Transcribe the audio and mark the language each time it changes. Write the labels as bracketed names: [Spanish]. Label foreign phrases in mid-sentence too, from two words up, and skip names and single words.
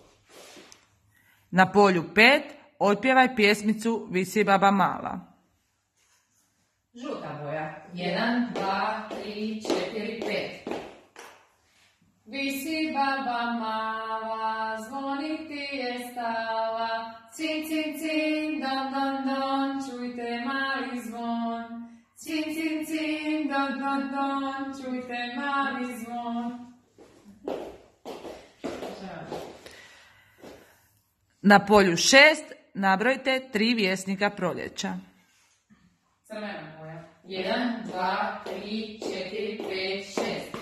[Croatian] Na polju 5 otpjevaj pjesmicu Visi baba mala. Žuta boja. 1, 2, 3, 4, 5. Visi baba mala, zvoniti je stala. Cin, cin, cin, don, don, don, čujte mali zvon. Cin, cin, cin, don, don, don, čujte mali zvon. Na polju 6 nabrojte 3 vjesnika proljeća. Crvena boja. 1, 2, 3, 4, 5, 6.